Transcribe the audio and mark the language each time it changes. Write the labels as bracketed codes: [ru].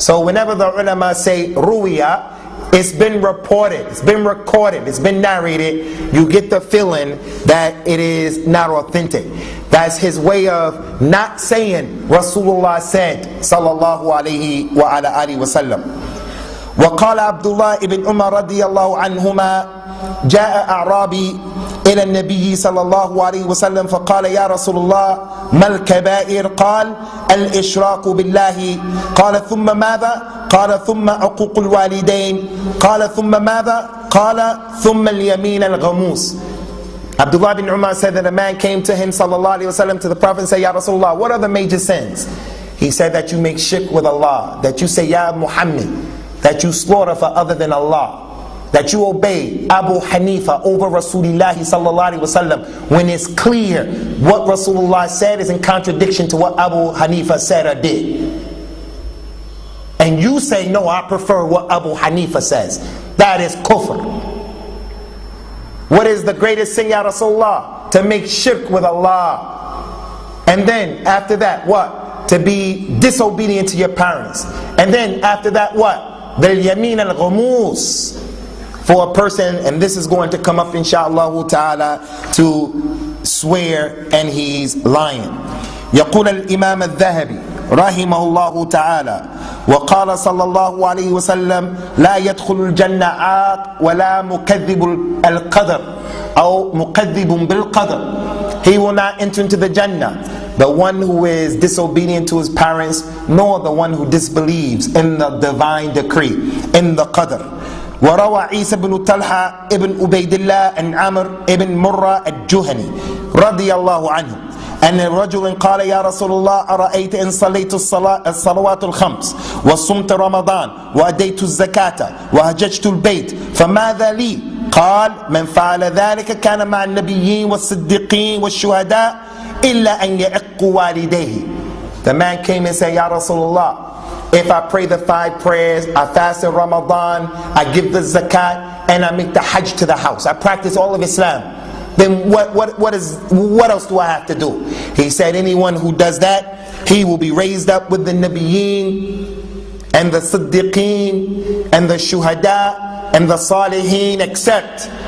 [en] So whenever the ulama say ruwiya, it's been reported, it's been recorded, it's been narrated, you get the feeling that it is not authentic. That's his way of not saying Rasulullah said, sallallahu alayhi wa ala alihi wa sallam. [ar] وقال عبد الله بن عمر رضي الله عنهما جاء أعرابي إلى النبي صلى الله عليه وسلم فقال يا رسول الله ما الكبائر؟ قال الإشراك بالله. قال ثم ماذا؟ قال ثم عقوق الوالدين. قال ثم ماذا؟ قال ثم اليمين الغموس. [en] Abdullah bin Umar said that a man came to him sallallahu alayhi wasallam, to the Prophet, and said, Ya Rasulullah, what are the major sins? He said that you make shirk with Allah, that you say Ya Muhammad, that you slaughter for other than Allah, that you obey Abu Hanifa over Rasulullah sallallahu alaihi wasallam when it's clear what Rasulullah said is in contradiction to what Abu Hanifa said or did. And you say, no, I prefer what Abu Hanifa says. That is kufr. What is the greatest sin, Ya Rasulullah? To make shirk with Allah. And then after that, what? To be disobedient to your parents. And then after that, what? Bil yamin al ghumus, for a person, and this is going to come up inshallah ta'ala, to swear and he's lying. [ar] يقول الإمام الذهبي رحمه الله تعالى وقال صلى الله عليه وسلم لا يدخل الجنة عاق ولا مكذب القدر أو مكذب بالقدر. [en] He will not enter into the Jannah, the one who is disobedient to his parents, nor the one who disbelieves in the divine decree, in the qadr. [ar] وروى عيسى بن طلحة ابن عبيد الله عن عمرو ابن مرة الجهني رضي الله عنه أن رجل قال يا رسول الله أرأيت إن صليت الصلوات الخمس وصمت رمضان وأديت الزكاة وهججت البيت فماذا لي؟ قال من فعل ذلك كان مع النبيين والصديقين والشهداء إلا أن يعق والديه. [en] The man came and said, Ya Rasulullah, if I pray the 5 prayers, I fast in Ramadan, I give the zakat, and I make the hajj to the house, I practice all of Islam, then what else do I have to do? He said, anyone who does that, he will be raised up with the Nabiyeen and the Siddiqeen and the Shuhada and the Salihin, except